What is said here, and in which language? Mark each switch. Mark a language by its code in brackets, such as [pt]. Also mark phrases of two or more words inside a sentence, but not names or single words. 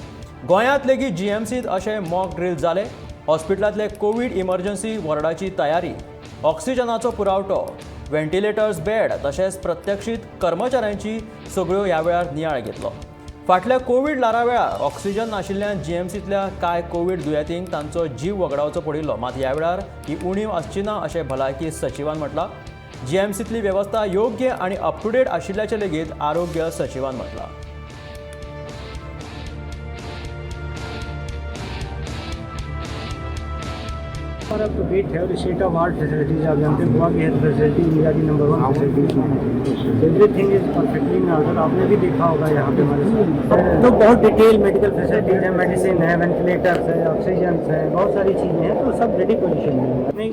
[kok] गोंयांत लेगीत GMCत अशें [en] mock drill [kok] जाले। हॉस्पिटलांतले [en] Covid emergency [kok] वॉर्डाची तयारी, ऑक्सिजनाचो पुरवठो, [en] ventilators bed [kok] तशेंच प्रत्यक्षीत कर्मचाऱ्यांची सगळ्यो ह्या वेळार नियाळ घेतलो। फाटल्या कोविड लारा वेळार ऑक्सिजन नाशिल्ल्यान GMCतल्या कांय कोविड दुयेंतींक तांचो जीव वगडावचो पडिल्लो, मात ह्या वेळार ही उणीव आसची ना अशें भलायकी सचिवान म्हटलां। GMCतली वेवस्था योग्य आनी [en] up to date [kok] आशिल्ल्याचें लेगीत आरोग्य सचिवान म्हटलां। [hi] और अब वेट है और [en] state of art facilities [hi] आप जानते हैं गोवा की [en] health facility India की number 1 facilities everything is perfectly in order। [hi] आपने भी देखा होगा यहाँ पे हमारे साथ तो बहुत [en] detail medical facilities [hi] है, मेडिसिन है, वेंटिलेटर्स है, ऑक्सीजन है, बहुत सारी चीज़ें हैं, तो सब [en] ready position [hi] में नहीं।